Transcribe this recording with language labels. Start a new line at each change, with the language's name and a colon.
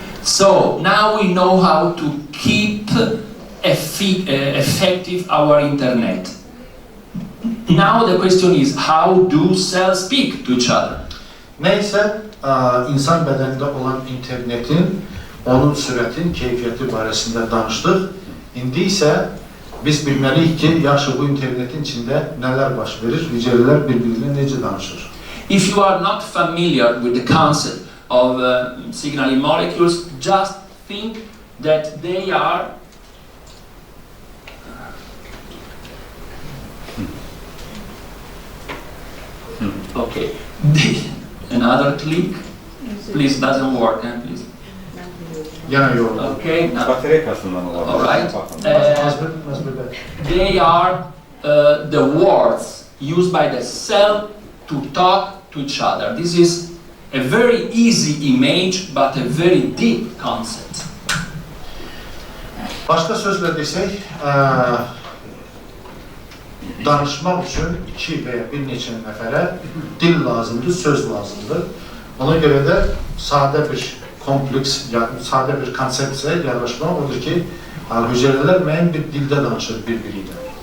English: So now we know how to keep effective our internet. Now the question is, how do cells speak to each other?
Azerbaijani: Neyse, insan bədənində olan internetin, onun sürətin, keyfiyyəti barəsində danışdıq. İndi isə biz bilməliyik ki, yaxşı bu internetin içində nələr baş verir, hüceyrələr bir-birinə necə danışır.
English: If you are not familiar with the concept of signaling molecules, just think that they are Okay. Another click. Please, doesn't work, please. Yana yolda. Okay. Now,
Turkish: Baterekasından olabilir.
English: all right. Azbir. They are the words used by the cell to talk to each other. This is a very easy image, but a very deep concept.
Azerbaijani: Başqa sözlə desək, danışmaq üçün iki və ya bir neçə nəfərə dil lazımdır, söz lazımdır. Ona görə də sadə bir kompleks, sadə bir konsepsiya yerləşmək odur ki, hüceyrələr müəyyən bir dildə danışır bir-biri ilə.